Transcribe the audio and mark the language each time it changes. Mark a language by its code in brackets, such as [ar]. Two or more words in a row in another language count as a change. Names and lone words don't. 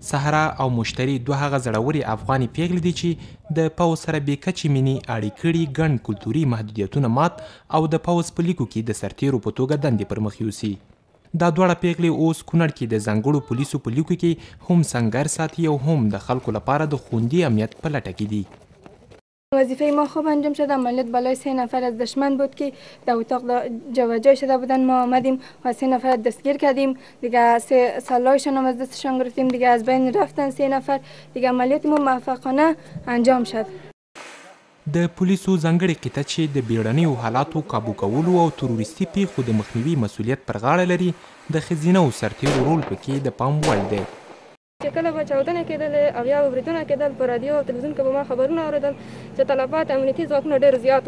[ps] سهرا او مشتري دوه هغه زړورې افغاني پیغلې دي چې د پوځ سره بې کچې مینې اړې کړي، ګڼ کلتوري محدودیتونه مات او د پوځ په لیکو کې د سرتیرو په توګه دندې پر مخ یوسي. دا دواړه پیغلې اوس کونړ کې د ځانګړو پولیسو په لیکو کې هم سنګر ساتي او هم د خلکو لپاره د خوندي امنیت په لټه کې دي. [fa] وظیفه ما خوب انجام شد. عملیات بالای 3 نفر از دشمن بود که در اتاق جابجا شده بودن. ما آمدیم و 3 نفر دستگیر کردیم. دیگه 3 سلاحشون هم از دستشان گرفتیم. دیگه از بین رفتن 3 نفر. دیگه عملیات ما موفقانه انجام شد. [ps] د پولیسو ځانګړې قطعه چې د بیړنیو حالاتو کابو کولو او تروریستي پیښو د مخنیوي مسؤلیت پر غاړه لري، د ښځینهو سرتیرو رول پکې د پام وړ دی. چې کله به چاودنې کېدلې او یا به بریدونه کېدل، په رادیو او تلویزیون کې به ما خبرونه اورېدل چې طلبات امنیتي ځواکونه ډېر زیات وو.